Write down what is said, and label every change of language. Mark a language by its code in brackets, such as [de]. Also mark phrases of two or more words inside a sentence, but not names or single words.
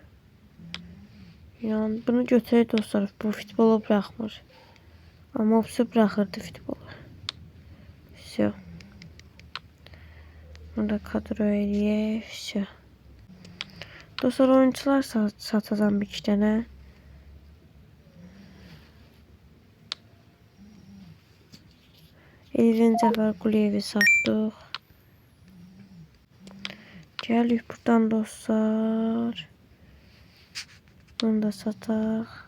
[az] Yani bunu götürək dostlar. [tr] Bu futbolu bırakmır. Ama hepsi bırakırdı futbolu. [az] Все. Burada kadro eləyək. Все. [tr] Dostlar oyuncular satacağım bir iki tane. [az] Elvin Zəfər Quliyevi satdıq. Gəlik buradan dostlar. Bunu da sataq.